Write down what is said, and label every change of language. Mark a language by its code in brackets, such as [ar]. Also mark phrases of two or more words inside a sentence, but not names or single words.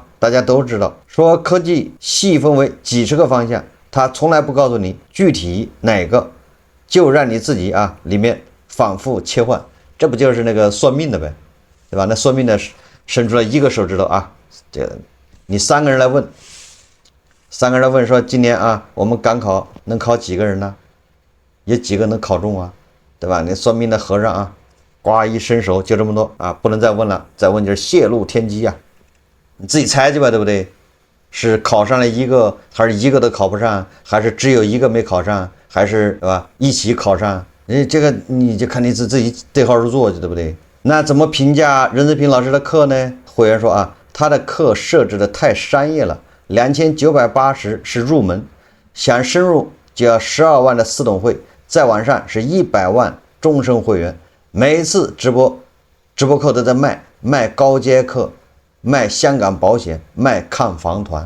[zh] 大家都知道，說科技細分為幾十個方向，他從來不告訴你具體哪個，就讓你自己裡面反复切換，這不就是那個算命的唄，對吧？那算命的伸出了一個手指頭這你3個人來問，說今年我們趕考能考幾個人呢？有幾個能考中對吧？那算命的和尚呱一伸手就這麼多不能再問了，再問就是泄露天機你自己猜去吧，对不对？是考上了一个，還是一個都考不上，還是只有一個沒考上，還是對吧一起考上？這個你就看你自己對號入座，對不對？那怎麼評價任澤平老師的課呢？會員說他的課設置的太商業了，2980是入門，想深入就要12萬的私董會，再往上是100萬終身會員，每一次直播課都在賣高階課，賣香港保險，賣看房團。